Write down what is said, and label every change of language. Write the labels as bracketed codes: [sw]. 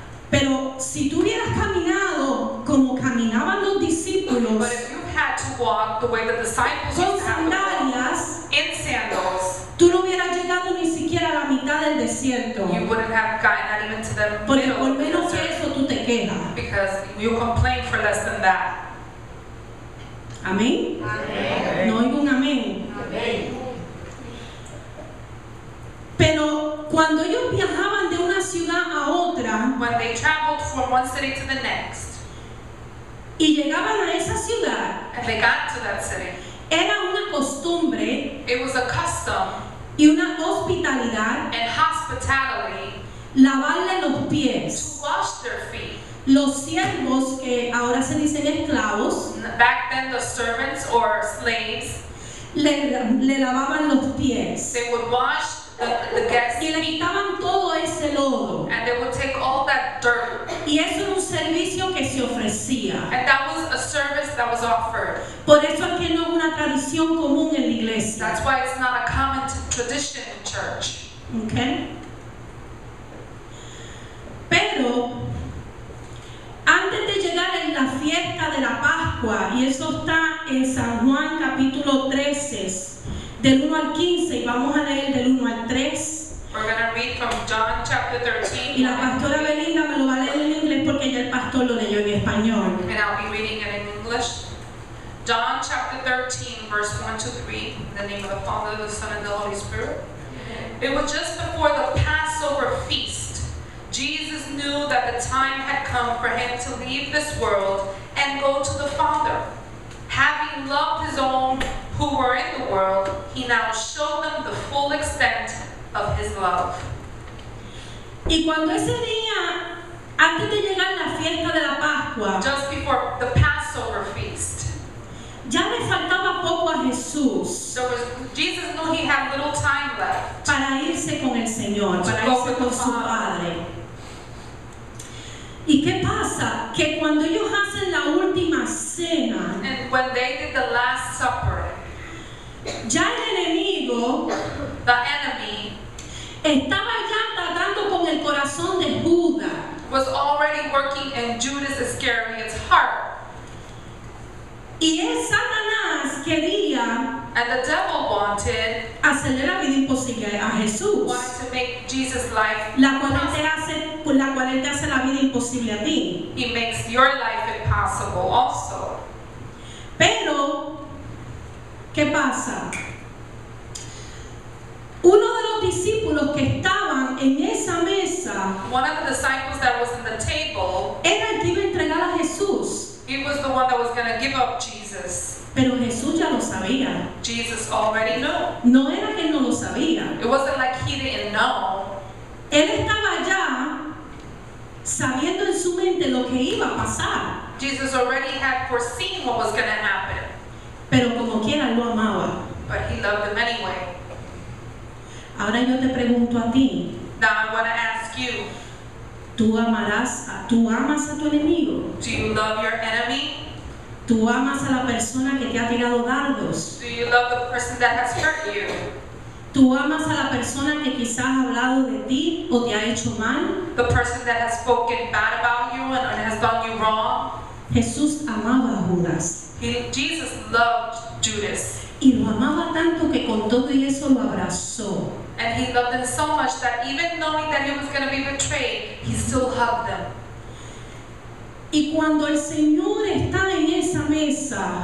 [es] Pero si tú hubieras caminado como caminaban los discípulos, [en] But if you had to walk the way the disciples [es] con [en] used to have to walk, [es] sandalias, [en] in sandals, [es] tú no hubieras llegado ni siquiera a la mitad del desierto. [en] you wouldn't have gotten not even to the [es] Porque [en] middle [es] por [en] of the [es] menos que [en] desert, [es] eso tú te quejas. [en] because you complain for less than that. [es] ¿Amén? No oigo un amén. Pero cuando ellos viajaban de una ciudad a otra [en] When they traveled from one city to the next, [es] y llegaban a esa ciudad, [en] and they got to that city, [es] era una costumbre [en] it was a custom [es] y una hospitalidad [en] and hospitality [es] lavarle los [en] to [es] pies. [en] wash their feet. [es] Los siervos, que ahora se dicen esclavos, [en] Back then, the servants or slaves, [es] le lavaban los pies [en] they would wash the guests' [es] y le [en] feet, [es] quitaban todo ese lodo. [en] and they would take all that dirt. [es] Y eso era un servicio que se ofrecía. [en] And that was a service that was offered. [es] Por eso es que no es una tradición común en la iglesia. [en] That's why it's not a common tradition in church. Okay. [es] Pero antes de llegar en la fiesta de la Pascua, y eso está en San Juan capítulo 13, del 1 al 15, y vamos a leer del 1 al 3. [en] We're going to read from John chapter 13. [es] Y la pastora Belinda me lo va a leer en inglés porque ya el pastor lo leyó en español. [en] And I'll be reading it in English. John chapter 13, verse 1 to 3. In the name of the Father, the Son, and the Holy Spirit. It was just before the Passover feast. Jesus knew that the time had come for him to leave this world and go to the Father. Having loved his own who were in the world, he now showed them the full extent of his love. [es] Y cuando ese día, antes de llegar la fiesta de la Pascua, [en] Just before the Passover feast, [es] ya le faltaba poco a Jesús [en] Jesus knew he had little time left. [es] para irse con el Señor, para irse con su Padre. ¿Y qué pasa? Que cuando ellos hacen la última cena, [en] And when they did the Last Supper, [es] ya el enemigo [en] the enemy [es] estaba ya tratando con el corazón de Judas. [en] was already working in Judas Iscariot's heart. [es] Y es Satanás quería [en] And the devil wanted [es] hacerle la vida imposible a Jesús, [en] to make Jesus' life [es] la cual [en] impossible. [es] él te hace la vida imposible a ti. [en] He makes your life impossible also. [es] Pero, ¿qué pasa? Uno de los discípulos que estaban en esa mesa [en] One of the disciples that was in the table, [es] era el que iba a entregar a Jesús. [en] he was the one that was going to give up Jesus. [es] Pero Jesús ya lo sabía. [en] Jesus already knew. [es] No era que él no lo sabía. [en] It wasn't like he didn't know. [es] Él estaba ya sabiendo en su mente lo que iba a pasar. [en] Jesus already had foreseen what was going to happen, [es] Pero como quiera, él lo amaba. [en] but he loved him anyway. [es] Ahora yo te pregunto a ti, [en] Now I want to ask you, [es] ¿tú amas a tu enemigo? [en] do you love your enemy? [es] ¿Tú amas a la persona que te ha tirado dardos? [en] Do you love the person that has hurt you? [es] ¿Tú amas a la persona que quizás ha hablado de ti o te ha hecho mal? [en] The person that has spoken bad about you and has done you wrong? [es] Jesús amaba a Judas [en] Jesus loved Judas, [es] y lo amaba tanto que con todo y eso lo abrazó. [en] and he loved him so much that even knowing that he was going to be betrayed, he still hugged him. [es] Y cuando el Señor está en esa mesa,